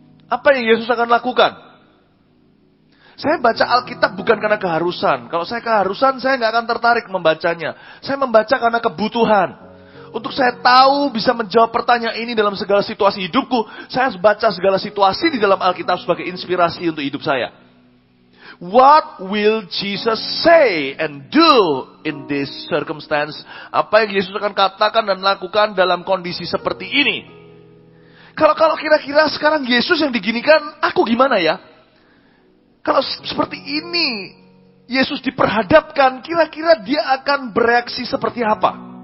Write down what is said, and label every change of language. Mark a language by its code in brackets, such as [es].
[id] Apa yang Yesus akan lakukan? Saya baca Alkitab bukan karena keharusan. Kalau saya keharusan, saya nggak akan tertarik membacanya. Saya membaca karena kebutuhan. Untuk saya tahu bisa menjawab pertanyaan ini dalam segala situasi hidupku, saya harus baca segala situasi di dalam Alkitab sebagai inspirasi untuk hidup saya. [en] What will Jesus say and do in this circumstance? [id] Apa yang Yesus akan katakan dan lakukan dalam kondisi seperti ini? Kalau kira-kira sekarang Yesus yang diginikan, aku gimana ya? Kalau seperti ini, Yesus diperhadapkan, kira-kira dia akan bereaksi seperti apa?